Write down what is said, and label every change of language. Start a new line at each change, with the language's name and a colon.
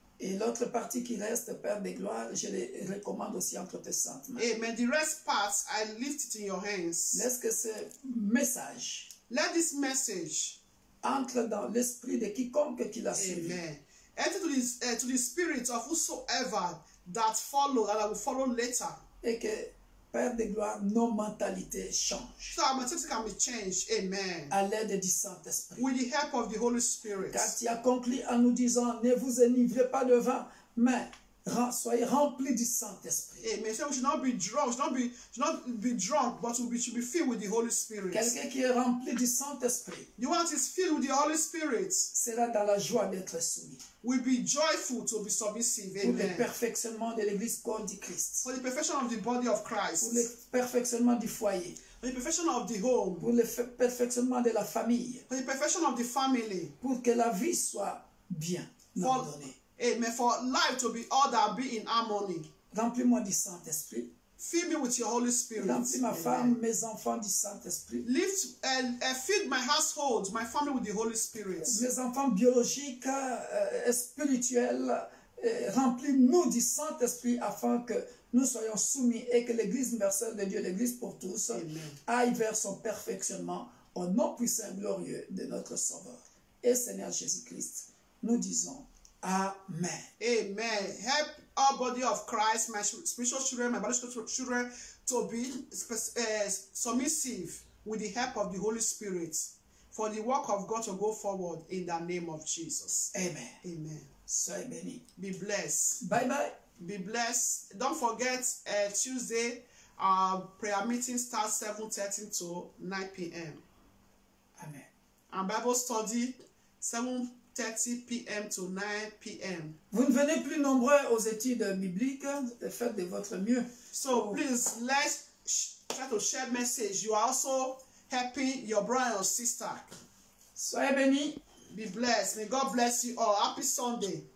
French: Et l'autre partie qui reste, Père de gloire, je les recommande aussi entre tes saintes mains. Amen.
English: The rest parts, I lift it in your hands.
French: Laisse que ce message
English: Let this message,
French: entre dans l'esprit de quiconque qui l'a suivi.
English: amen, enter to the spirit of whosoever that follow and I will follow later.
French: Et que, Père de gloire, nos mentalités changent.
English: So our mentality can be changed. Amen.
French: À l'aide du Saint-Esprit.
English: With the help of the Holy Spirit.
French: Car tu as conclu en nous disant, ne vous enivrez pas de vin, mais soyez remplis du Saint-Esprit. Amen.
English: So we should not be drunk, should not be drunk, but we should be filled with the Holy Spirit.
French: Quelqu'un qui est rempli du Saint-Esprit
English: The one that is filled with the Holy Spirit
French: sera dans la joie d'être soumis.
English: will be joyful to be submissive.
French: Pour le Amen. perfectionnement de l'Église corps du Christ.
English: For the perfection of the body of Christ.
French: Pour le perfectionnement du foyer.
English: For the perfection of the home.
French: Pour le perfectionnement de la famille.
English: For the perfection of the family.
French: Pour que la vie soit bien ordonnée.
English: Amen. For life to be ordered, be in harmony.
French: Remplis-moi du Saint-Esprit.
English: Fill me with your Holy Spirit.
French: Remplis ma femme, mes enfants du Saint-Esprit.
English: Lift and feed my household, my family with the Holy Spirit.
French: Mes enfants biologiques et spirituels, remplis-nous du Saint-Esprit afin que nous soyons soumis et que l'Église universelle de Dieu, l'Église pour tous, aille vers son perfectionnement au nom puissant et glorieux de notre Sauveur et Seigneur Jésus-Christ. Nous disons Amen. Amen.
English: Help our body of Christ, my spiritual children, my biological children, to be submissive with the help of the Holy Spirit for the work of God to go forward in the name of Jesus. Amen. Amen.
French: Soyez bénis.
English: Be blessed. Bye bye. Be blessed. Don't forget Tuesday, prayer meeting starts 7:30 to 9 p.m. Amen. And Bible study 7:30 p.m. to 9 p.m.
French: Vous ne venez plus nombreux aux études bibliques, faites de votre mieux.
English: So please, let's try to share message. You are also helping your brother or sister.
French: Soyez bénis.
English: Be blessed. May God bless you all. Happy Sunday.